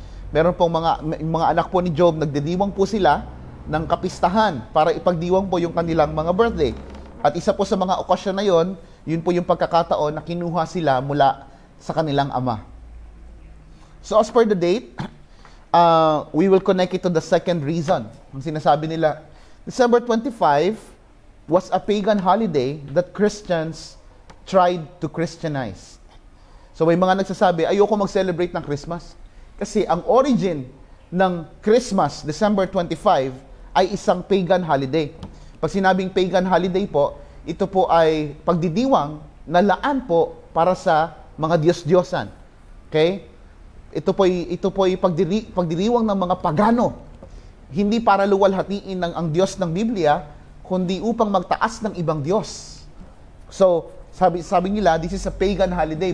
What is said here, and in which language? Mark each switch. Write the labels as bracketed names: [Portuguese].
[Filipino] Meron pong mga anak po ni Job, nagdidiwang po sila ng kapistahan para ipagdiwang po yung kanilang mga birthday. At isa po sa mga okasyon na yon, yun po yung pagkakataon na kinuha sila mula sa kanilang ama. [English] So as per the date, we will connect it to the second reason. [Filipino] Ang sinasabi nila, [English] December 25 was a pagan holiday that Christians tried to Christianize. [Filipino] So may mga nagsasabi, ayoko mag-celebrate ng Christmas. Kasi ang origin ng Christmas, December 25, ay isang pagan holiday. Pag sinabing pagan holiday po, ito po ay pagdidiwang na laan po para sa mga Diyos-Diyosan. Okay? Ito po ay pagdiriwang ng mga pagano. Hindi para luwalhatiin ng ang Diyos ng Biblia, kundi upang magtaas ng ibang Diyos. So, sabi nila, [English] this is a pagan holiday.